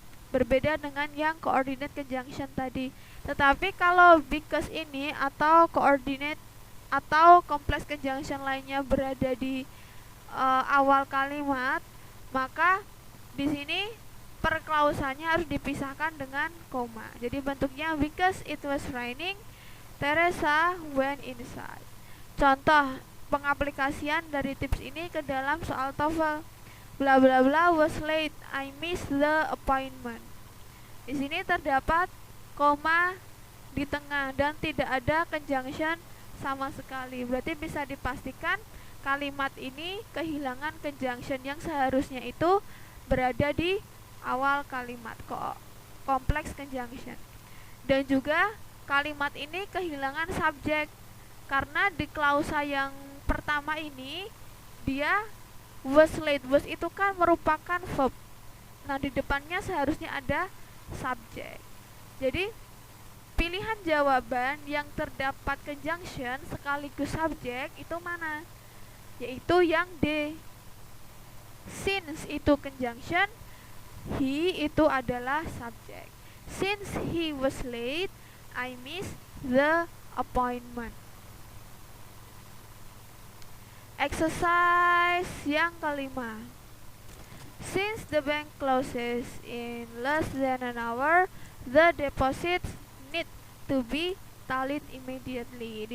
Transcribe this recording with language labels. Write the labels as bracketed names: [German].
[Indonesian] Berbeda dengan yang coordinate conjunction tadi. Tetapi kalau because ini atau coordinate atau complex conjunction lainnya berada di awal kalimat, maka di sini perklausanya harus dipisahkan dengan koma. Jadi bentuknya [English] because it was raining, Teresa went inside. [Indonesian] Contoh pengaplikasian dari tips ini ke dalam soal TOEFL. [English] Bla bla bla was late, I missed the appointment. [Indonesian] Di sini terdapat koma di tengah dan tidak ada conjunction sama sekali. Berarti bisa dipastikan kalimat ini kehilangan conjunction yang seharusnya itu berada di awal kalimat, complex conjunction. Dan juga kalimat ini kehilangan subjek karena di klausa yang pertama ini dia was late. Was itu kan merupakan verb. Nah, di depannya seharusnya ada subjek. Jadi pilihan jawaban yang terdapat conjunction sekaligus subjek itu mana? Yaitu yang D. Since itu conjunction, he itu adalah subjek. [English] Since he was late, I missed the appointment. Exercise [Indonesian] yang kelima. [English] Since the bank closes in less than an hour, the deposits need to be tallied immediately.